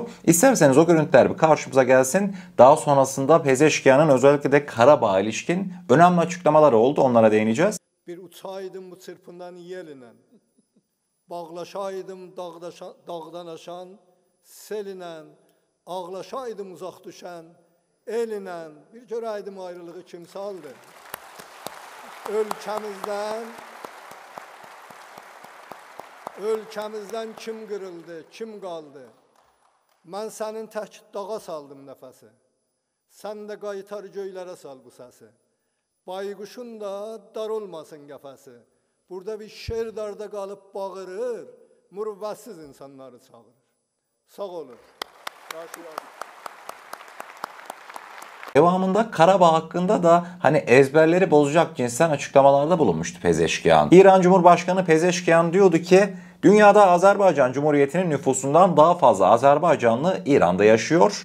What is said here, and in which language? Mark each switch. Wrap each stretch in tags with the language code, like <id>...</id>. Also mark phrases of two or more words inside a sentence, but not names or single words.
<tr>İsterseniz o görüntüler bir karşımıza gelsin. Daha sonrasında Pezeşkiyan'ın özellikle de Karabağ'a ilişkin önemli açıklamaları oldu. Onlara değineceğiz.</tr> <az>Bir uçaydım bu çırpından yeline, bağlaşaydım dağdan aşan, seline, ağlaşaydım uzak düşen, eline, bir görəydim ayrılığı kimsaldır. Ölkəmizdən kim qırıldı, kim qaldı? Mən sənin tək dağa saldım nəfəsi. Sən də qaytar göylərə sal bu səsi. Bayquşun da dar olmasın qəfəsi. Burada bir şer darda qalıb bağırır, mürvətsiz insanları çağırır. Sağ olun.</az> <tr>Devamında Karabağ hakkında da hani ezberleri bozacak cinsten açıklamalarda bulunmuştu Pezeşkiyan. İran Cumhurbaşkanı Pezeşkiyan diyordu ki dünyada Azerbaycan Cumhuriyeti'nin nüfusundan daha fazla Azerbaycanlı İran'da yaşıyor.</tr>